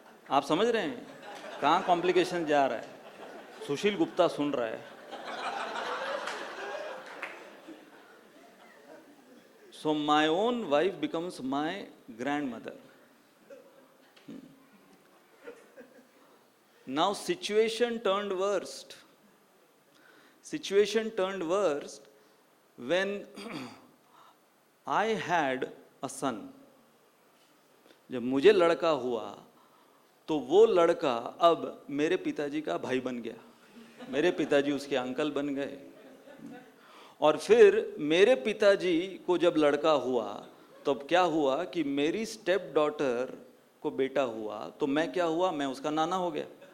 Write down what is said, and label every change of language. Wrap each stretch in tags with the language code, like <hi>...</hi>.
<hi>आप समझ रहे हैं कहाँ कॉम्प्लिकेशन जा रहा है? सुशील गुप्ता सुन रहा है।</hi> <en>So my own wife becomes my grandmother. Now situation turned worst. Situation turned worst when I had a son.</en> <hi>जब मुझे लड़का हुआ तो वो लड़का अब मेरे पिताजी का भाई बन गया, मेरे पिताजी उसके अंकल बन गए। और फिर मेरे पिताजी को जब लड़का हुआ तब क्या हुआ कि मेरी स्टेप डॉटर को बेटा हुआ, तो मैं क्या हुआ? मैं उसका नाना हो गया।</hi>